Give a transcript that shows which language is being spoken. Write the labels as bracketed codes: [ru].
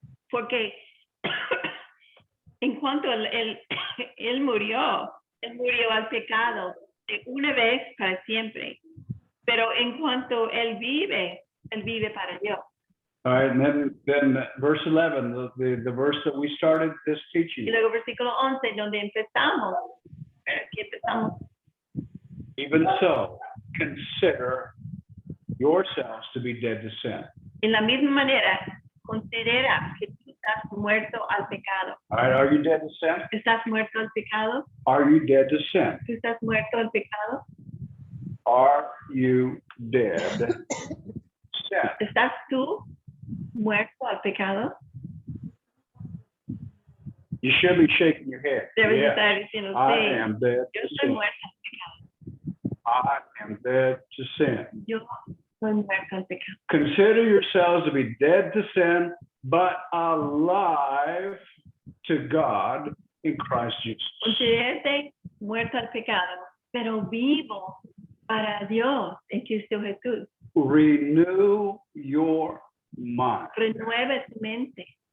[es] Porque en cuanto él murió al pecado de una vez para siempre. Pero en cuanto él vive para Dios. [en] All right, and then verse 11, the verse that we started this teaching. [es] Y luego versículo 11, donde empezamos. Aquí empezamos. [en] Even so, consider yourselves to be dead to sin. [es] En la misma manera, considera que tú estás muerto al pecado. [en] All right, are you dead to sin? [es] ¿Estás muerto al pecado? [en] Are you dead to sin? [es] ¿Tú estás muerto al pecado? [en] Are you dead to sin? [es] ¿Estás tú muerto al pecado? [en] You should be shaking your head. [es] Debes [en] Yes, [es] estar diciendo, [en] I [es] sí, [en] am dead [es] yo [en] to [es] estoy [en] sin. [es] muerto al pecado. [en] I am dead to sin. [es] Yo estoy muerto al pecado. [en] Consider yourselves to be dead to sin, but alive to God in Christ Jesus. [es] Considérate muerto al pecado, pero vivo para Dios en Cristo Jesús. [en] Renew your mind. [es] Renueve tu mente.